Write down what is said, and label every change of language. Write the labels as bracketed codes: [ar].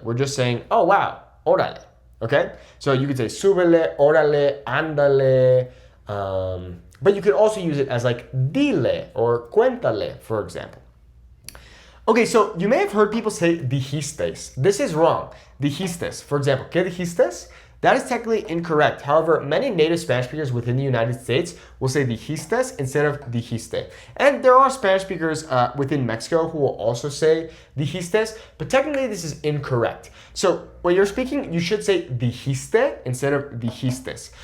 [en] We're just saying, oh, wow, órale, okay? So you could say súbele, órale, ándale, but you could also use it as like dile or cuéntale, for example. Okay, so you may have heard people say dijistes. This is wrong. [es] Dijistes, [en] for example, [es] ¿qué dijistes? [en] That is technically incorrect. However, many native Spanish speakers within the United States will say dijistes instead of dijiste. And there are Spanish speakers within Mexico who will also say dijistes, but technically this is incorrect. So when you're speaking, you should say dijiste instead of dijistes.